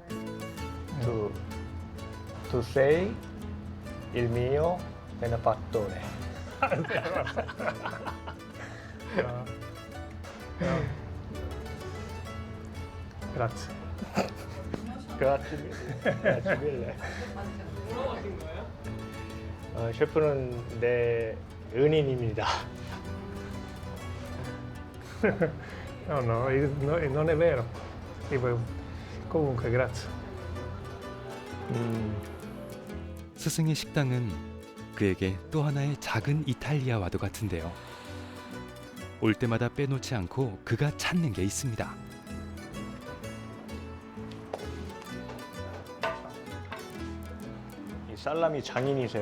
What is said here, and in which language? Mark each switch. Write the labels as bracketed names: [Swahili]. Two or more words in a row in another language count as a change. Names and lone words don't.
[Italian] Tu sei il mio benefattore. Grazie. Grazie mille. Grazie mille. [Korean] 셰프는 내 은인입니다. [Italian] No, non è vero. Comunque, grazie. [Korean] 스승의 식당은 그에게 또 하나의 작은 이탈리아와도 같은데요. 올 때마다 빼놓지 않고 그가 찾는 게 있습니다. 이 살라미 장인이세요.